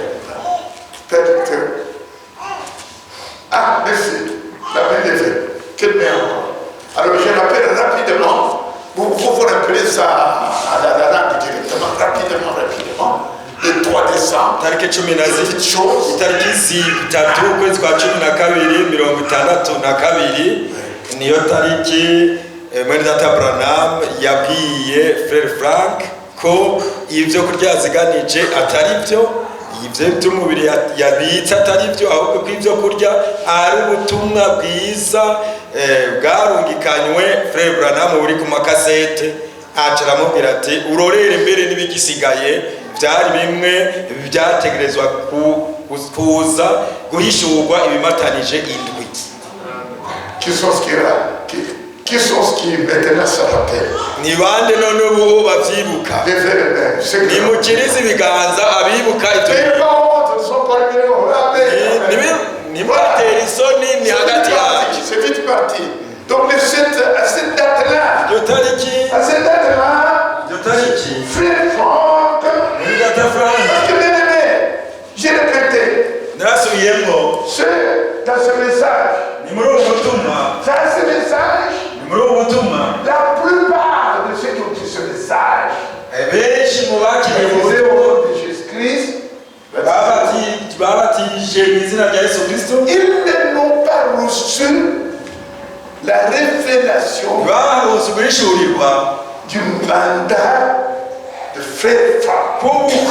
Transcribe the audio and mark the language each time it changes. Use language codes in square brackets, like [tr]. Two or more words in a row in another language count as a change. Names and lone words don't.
[fr] Peut-être. Ah, merci. La main levée. Quelle main encore. Alors, je rappelle rapidement. Vous rappelez ça à la langue directement. Rapidement. Le 3 décembre. Petite chose. [rn] niyo tariki mwene data Branham yabwiye Frère Frank ko ibyo kurya ziganije atari byo, ibyo by'umubiri yabitse atari byo, ahubwo ko ibyo kurya ari ubutumwa bwiza bwarungikanywe. Frère Branham uri ku makasete acaramubwira ati urorere mbere n'ibigisigaye byari bimwe byategerezwa kuza guhishurwa ibimatanije indwi. [fr] Qui sont ce qui maintenant se rappellent? [rn] Ni bande none ubu bavyibuka? Nimukirize ibiganza abibuka ibyo. Nimubatera isoni ni hagati yacu. [fr] C'est vite parti. Donc à cette date-là, Frère Franck, j'ai répété. C'est dans ce message. Dans ce message, la plupart de ceux qui ont dit ce message, de Jésus-Christ, ils n'ont pas reçu la révélation du mandat de Frère Franck.